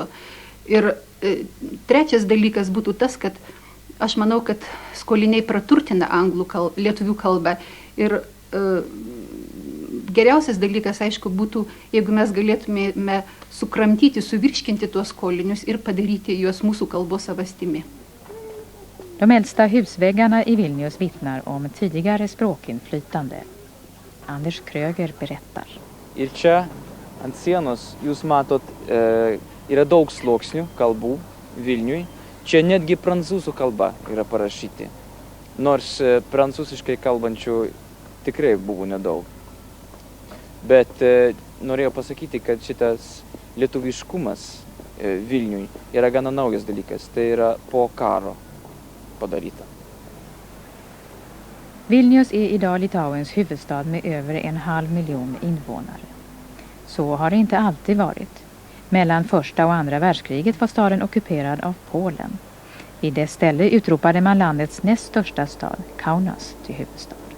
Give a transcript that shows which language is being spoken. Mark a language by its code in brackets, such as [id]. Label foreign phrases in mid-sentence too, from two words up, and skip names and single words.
[lt] Ir trečias dalykas būtų tas, kad aš manau, kad skoliniai praturtina lietuvių kalbą ir geriausias dalykas, aišku, būtų, jeigu mes galėtume sukramtyti, suvirškinti tuos skolinius ir padaryti juos mūsų kalbos savastimi. [sv] De äldsta husväggarna i Vilnius vittnar om tidigare språkinflytande. Anders Kröger berättar. [lt] Ir čia ant sienos jūs matot yra daug sluoksnių kalbų Vilniui. Čia netgi prancūzų kalba yra parašyti. Nors prancūziškai kalbančių tikrai buvo nedaug. Bet norėjau pasakyti, kad šitas lietuviškumas Vilniui yra gana naujas dalykas. Tai yra po karo padaryta. [sv] Vilnius är idag Litauens huvudstad med över 1,5 miljon invånare. Så har det inte alltid varit. Mellan första och andra världskriget var staden ockuperad av Polen. I dess ställe utropade man landets näst största stad, Kaunas, till huvudstad.